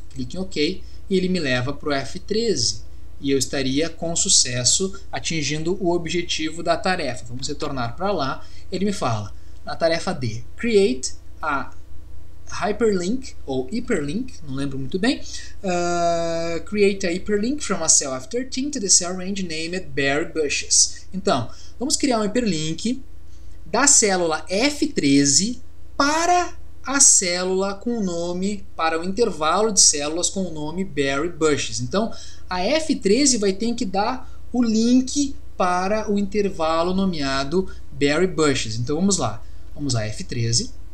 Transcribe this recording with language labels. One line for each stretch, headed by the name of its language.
Portuguese: Clique em OK e ele me leva para o F13. E eu estaria com sucesso atingindo o objetivo da tarefa. Vamos retornar para lá. Ele me fala, na tarefa D,
English: Create a hyperlink
Portuguese: ou hyperlink, não lembro muito bem.
English: Create a hyperlink from a cell F13 to the cell range named berry bushes.
Portuguese: Então, vamos criar um hiperlink da célula F13 para a célula com o nome, para o intervalo de células com o nome berry bushes. Então, a F13 vai ter que dar o link para o intervalo nomeado berry bushes. Então, vamos lá. Vamos a F13.